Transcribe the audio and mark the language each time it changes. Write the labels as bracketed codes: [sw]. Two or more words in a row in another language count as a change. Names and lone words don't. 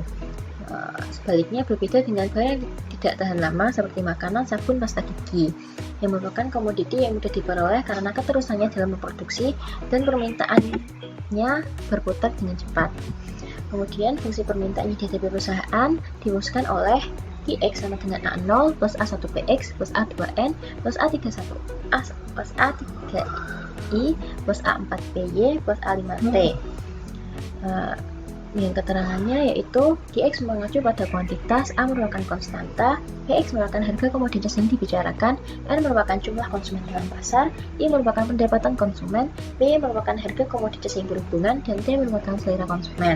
[id] Sebaliknya, berbeda dengan barang yang tidak tahan lama seperti makanan, sabun, pasta gigi, yang merupakan komoditi yang mudah diperoleh karena keterusannya dalam memproduksi dan permintaannya berputar dengan cepat. Kemudian, fungsi permintaan yang dihadapi perusahaan dirumuskan oleh QX sama dengan A0 plus A1PX plus A2N plus A31A plus A3I plus A4PY plus A5T. Dengan keterangannya yaitu QX mengacu pada kuantitas, A merupakan konstanta, PX merupakan harga komoditas yang dibicarakan, N merupakan jumlah konsumen dalam pasar, I merupakan pendapatan konsumen, P merupakan harga komoditas yang berhubungan, dan T merupakan selera konsumen.